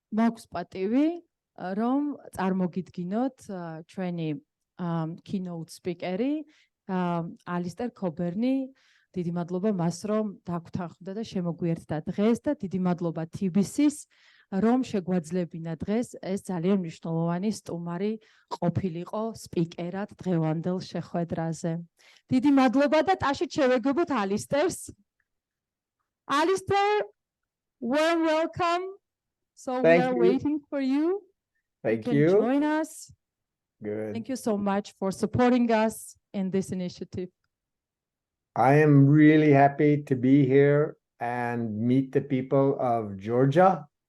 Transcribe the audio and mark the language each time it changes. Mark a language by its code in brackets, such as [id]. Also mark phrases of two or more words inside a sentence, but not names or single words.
[ka] მაქვს პატივი რომ წარმოგიდგინოთ ჩვენი [en] keynote speaker- [ka] ი Alistair Cockburn-ი. დიდი მადლობა მას რომ დაგვთანხმდა და შემოგვიერთდა დღეს და დიდი მადლობა TBC-ს რომ შეგვაძლებინა დღეს ეს ძალიან მნიშვნელოვანი სტუმარი ყოფილიყო სპიკერად დღევანდელ შეხვედრაზე. დიდი მადლობა და ტაშით შევეგებოთ Alistair-ს. [en] Alistair, warm welcome. So we are waiting for you. Thank you. You can join us. Good. Thank you so much for supporting us in this initiative. I am really happy to be here and meet the people of Georgia.